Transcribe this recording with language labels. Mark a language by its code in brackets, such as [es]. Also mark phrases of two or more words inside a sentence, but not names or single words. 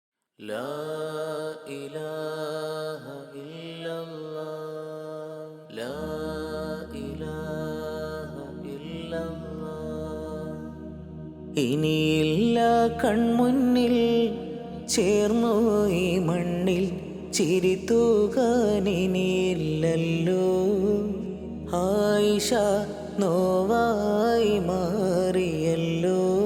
[ar] لا إله إلا الله لا إله إلا الله [ml] ഇനിയില്ല കൺമുന്നിൽ ചേർന്നു ഈ മണ്ണിൽ ചിരി തൂകാനിനിയില്ലല്ലോ. ആയിഷ നോവായി മാറിയല്ലോ.